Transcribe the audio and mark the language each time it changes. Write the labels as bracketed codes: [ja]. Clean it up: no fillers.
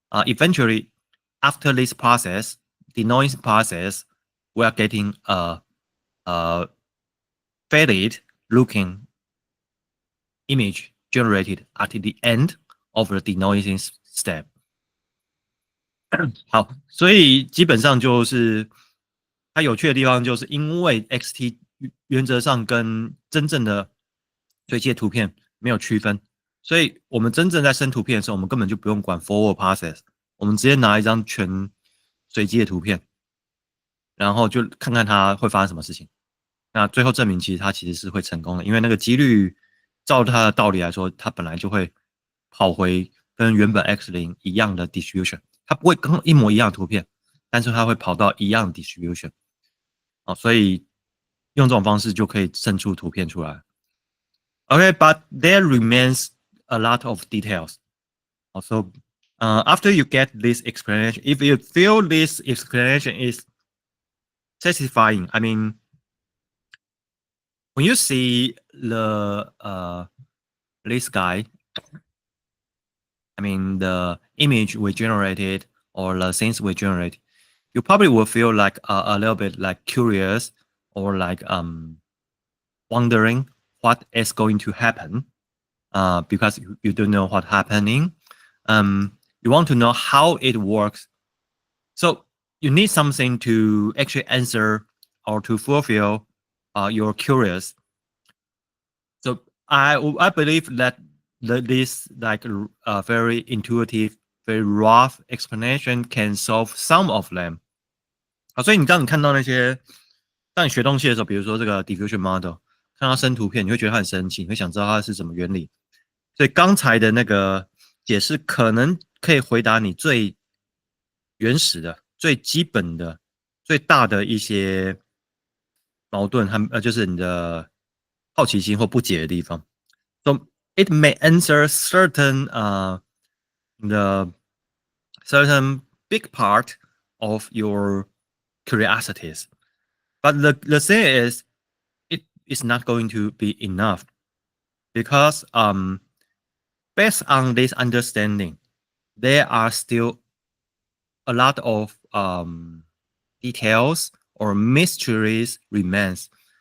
[en] eventually, after this process, the noise process, we are getting a faded looking image generated at the end of the denoising step. [zh] 好，所以基本上就是它有趣的地方，就是因为 XT 原则上跟真正的随机的图片没有区分，所以我们真正在生图片的时候，我们根本就不用管 forward process，我们直接拿一张全随机的图片，然后就看看它会发生什么事情。那最后证明，其实它其实是会成功的，因为那个几率，照它的道理来说，它本来就会跑回跟原本 X0一样的 distribution， 它不会跟一模一样的图片，但是它会跑到一样的 distribution。所以用这种方式就可以生出图片出来。 [en] Okay, but there remains a lot of details. Also, after you get this explanation, if you feel this explanation is satisfying, I mean, when you see the this guy, I mean the image we generated or the things we generate, you probably will feel like a little bit like curious or like wondering what is going to happen because you don't know what's happening. You want to know how it works. So you need something to actually answer or to fulfill your curious. So I believe that this like very intuitive, very rough explanation can solve some of them. [zh] 所以当你看到那些，当你学东西的时候，比如说这个 diffusion model， 看到生图片，你会觉得它很神奇，你会想知道它是什么原理。所以刚才的那个解释可能可以回答你最原始的、最基本的、最大的一些矛盾和就是你的好奇心或不解的地方。 [en] So it may answer certain the certain big part of your curiosities, but the thing is, it is not going to be enough because based on this understanding, there are still a lot of details or mysteries remains.